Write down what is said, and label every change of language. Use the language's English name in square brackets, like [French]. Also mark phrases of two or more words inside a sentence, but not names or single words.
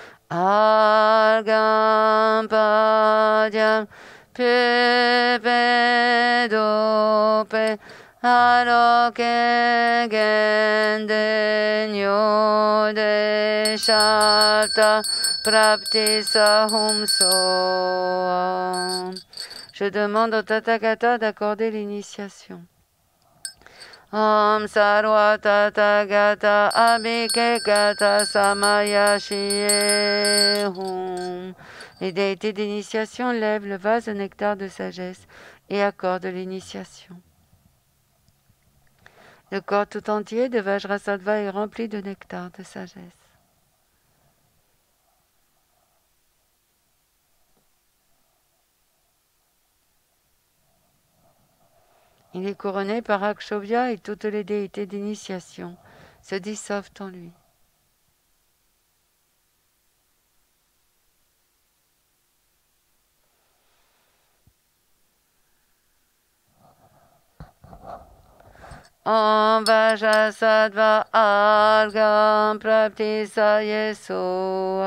[Sanskrit] अर्घं पाद्यं पुष्पे धूपे आलोके गन्धे नैवेद्य शब्द प्रतीच्छ हूँ सो. [French] Je demande au Tathagata d'accorder l'initiation. [Sanskrit] ॐ सर्व तथागत अभिषेकत समय श्रिये हूँ. [French] Les déités d'initiation lèvent le vase de nectar de sagesse et accordent l'initiation. Le corps tout entier de Vajrasattva est rempli de nectar de sagesse. Il est couronné par Akshobhya et toutes les déités d'initiation se dissolvent en lui. [Sanskrit] ॐ वज्रसत्त्व अर्घं प्रतीच्छ ये सो.